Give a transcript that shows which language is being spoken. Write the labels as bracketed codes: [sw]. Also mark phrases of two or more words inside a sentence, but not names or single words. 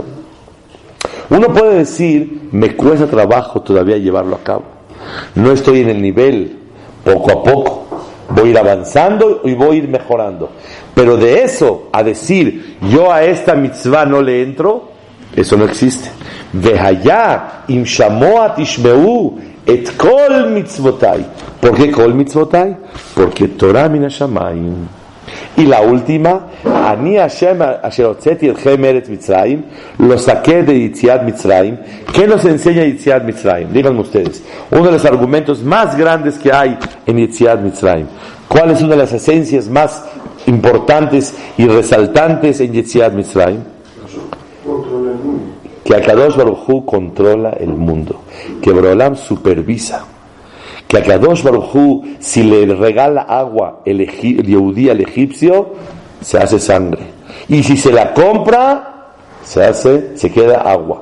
[es] Uno puede decir, me cuesta trabajo todavía llevarlo a cabo, no estoy en el nivel, poco a poco voy a ir avanzando y voy a ir mejorando, pero de eso a decir yo a esta mitzvah no le entro, eso no existe. [he] Vehaya im shamoa tishmeu et kol mitzvotai. [es] ¿Por qué [he] kol mitzvotai? Porque Torah min hashamayim. [es] Y la última, [he] Ani Hashem asher hotzeti etchem me'eretz Mitzrayim, [es] lo saqué de [he] Yitziat Mitzrayim. [es] ¿Qué nos enseña [he] Yitziat Mitzrayim? [es] Díganme ustedes, uno de los argumentos más grandes que hay en [he] Yitziat Mitzrayim. [es] ¿Cuál es una de las esencias más importantes y resaltantes en [he] Yitziat Mitzrayim? [es] Que [he] Akadosh Baruj Hu [es] controla el mundo, que Boreolam supervisa, que a [he] Kadosh Baruj Hu, [es] si le regala agua el Yehudí al egipcio, se hace sangre, y si se la compra, se queda agua.